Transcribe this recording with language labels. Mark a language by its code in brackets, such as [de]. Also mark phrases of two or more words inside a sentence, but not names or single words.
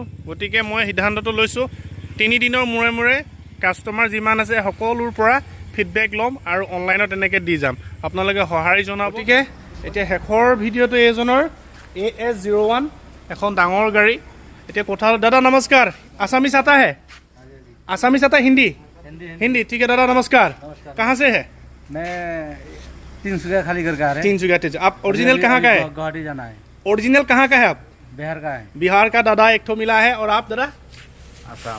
[as] গতিকে মই সিদ্ধান্তটো লৈছোঁ, 3 দিনৰ মূৰে কাষ্টমাৰ যিমান আছে সকলোৰ পৰা ফিডবেক ল'ম, আৰু অনলাইনত এনেকৈ দি যাম, আপোনালোকে সঁহাৰি জনাব। গতিকে এতিয়া শেষৰ ভিডিঅ'টো এইজনৰ AS01, এখন ডাঙৰ গাড়ী। এতিয়া কথা, দাদা নমস্কাৰ। [hi] आसामीस आता है? आसामीस आता है? हिंदी ठीक है दादा, नमस्कार। कहाँ से है? मैं 300 खाली करके आ रहे हैं। 300 आप ओरिजिनल कहाँ का है? गुवाहाटी जाना है। ओरिजिनल कहाँ का है आप? बिहार का है। बिहार का दादा एक ठो मिला है, और आप दादा? आसाम,